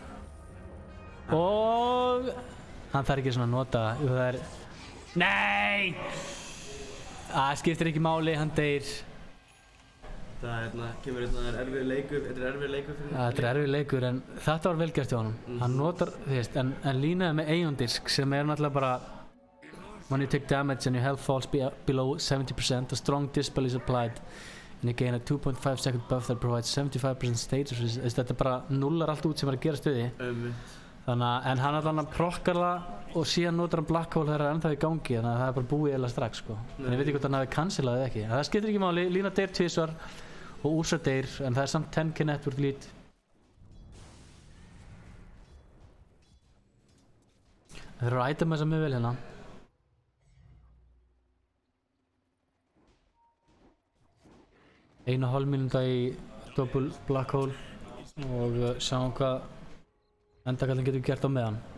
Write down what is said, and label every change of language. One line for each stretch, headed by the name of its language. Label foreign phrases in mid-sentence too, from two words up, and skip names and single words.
Icelandic: Og hann þarf ekki svona að nota það er... Nei! Það skiptir ekki máli, hann deyr. Það kemur erfiður leikur, þetta er erfiður leikur fyrir Þetta er erfiður leikur, en þetta var vel gert hjá honum. Hann notar, þú veist, en línaði með Aeon Disk sem er náttúrulega bara
English: when you take damage and your health falls below 70%, a strong dispel is applied and you gain a 2.5 second buff that provides 75% status resistance.
Icelandic: Þetta bara nullar allt út sem er að gera stuði. Þannig að, en hann allan að prokkar það og síðan notar hann black hole þegar það er ennþá í gangi, þannig að það er bara búið eða strax sko. En ég veit ekki hvort hann hafi cancellað eða ekki. Það skiptir ekki máli, Lína deyr 2 og Úsa deyr, en það er samt 10k
English: network lead.
Icelandic: Þeir eru að itema þess að mjög vel hérna. 1,5 mínúta í double black hole og sjáum hvað endakallin getur gert á meðan.